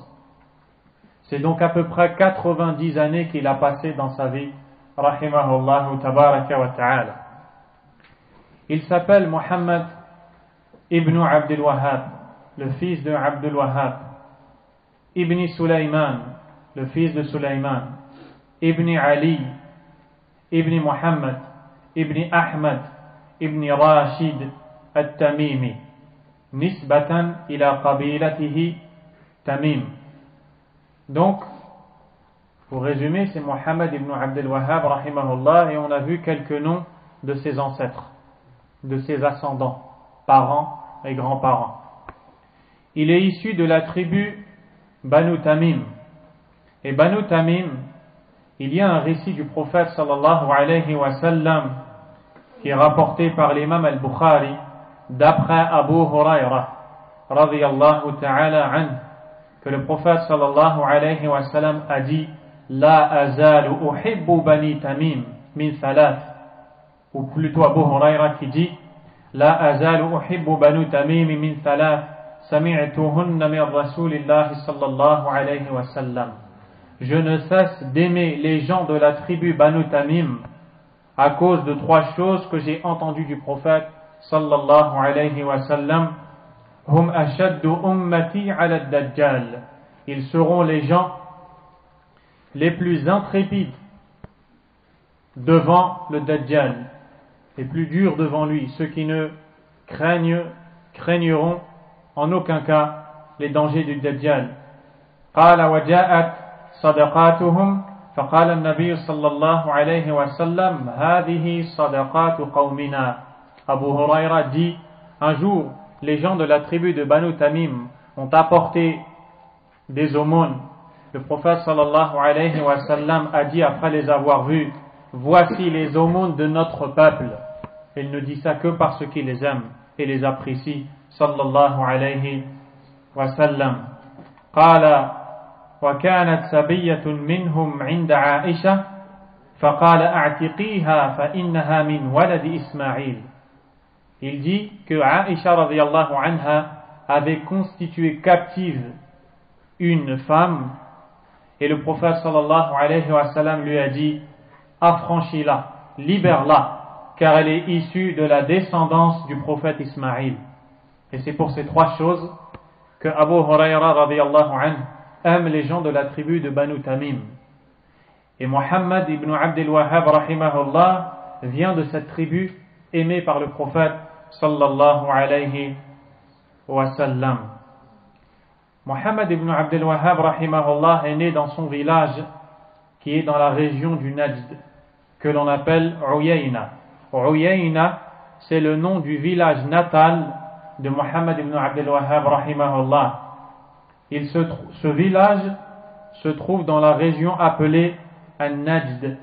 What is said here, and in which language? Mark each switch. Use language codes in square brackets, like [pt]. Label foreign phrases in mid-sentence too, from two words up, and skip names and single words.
[fr] C'est donc à peu près 90 années qu'il a passé dans sa vie, [ar] رحمه الله تبارك وتعالى. [fr] Il s'appelle Muhammad ibn Abdul Wahhab, le fils de Abdul Wahhab, Ibn Sulaiman, le fils de Sulaiman, Ibn Ali, Ibn Muhammad, Ibn Ahmad, Ibn Rashid al-Tamimi, [ar] نسبة إلى قبيلته تميم. [fr] Donc, pour résumer, c'est Muhammad ibn Abdul Wahhab rahimahullah, et on a vu quelques noms de ses ancêtres, de ses ascendants, parents et grands-parents. Il est issu de la tribu Banu Tamim. Et Banu Tamim, il y a un récit du prophète [ar] صلى الله عليه وسلم [fr] qui est rapporté par l'imam al-Bukhari d'après Abu Huraira [ar] رضي الله تعالى عنه, [fr] que le prophète [ar] صلى الله عليه وسلم [fr] a dit: [ar] لا أزال أحب بني تميم من ثلاث, [fr] ou plutôt Abu Huraira qui dit: [ar] لا أزال أحب بنو تميم من ثلاث سمعتهن من رسول الله صلى الله عليه وسلم. [fr] Je ne cesse d'aimer les gens de la tribu Banu Tamim à cause de trois choses que j'ai entendues du prophète [ar] صلى الله عليه وسلم. هم أشد أمتي على الدجال. [fr] Ils seront les gens les plus intrépides devant le Dajjal, les plus durs devant lui, ceux qui ne craigneront en aucun cas les dangers du Dajjal. [ar] قال وجاءت صدقاتهم فقال النبي صلى الله عليه وسلم هذه صدقات قومنا. [fr] Abu Huraira dit: un jour, les gens de la tribu de Banu Tamim ont apporté des aumônes. Le prophète [ar] صلى الله عليه وسلم [fr] a dit après les avoir vus: voici les aumônes de notre peuple. Il ne dit ça que parce qu'il les aime et les apprécie [ar] صلى الله عليه وسلم. قال وكانت سبية منهم عند عائشة فقال أعتقيها فإنها من ولد إسماعيل. [fr] Il dit que Aïcha [ar] رضي الله عنها [fr] avait constitué captive une femme, et le prophète [ar] صلى الله عليه وسلم [fr] lui a dit: affranchis-la, libère-la, car elle est issue de la descendance du prophète Ismaïl. Et c'est pour ces trois choses que Abu Huraira [ar] رضي الله عنه [fr] aime les gens de la tribu de Banu Tamim. Et Muhammad ibn Abdul Wahhab rahimahullah vient de cette tribu aimée par le prophète [ar] صلى الله عليه وسلم. [fr] Muhammad ibn Abdul Wahhab rahimahullah est né dans son village qui est dans la région du Najd, que l'on appelle Uyayna. Uyayna, c'est le nom du village natal de Muhammad ibn Abdul Wahhab rahimahullah. Ce village se trouve dans la région appelée Al-Najd.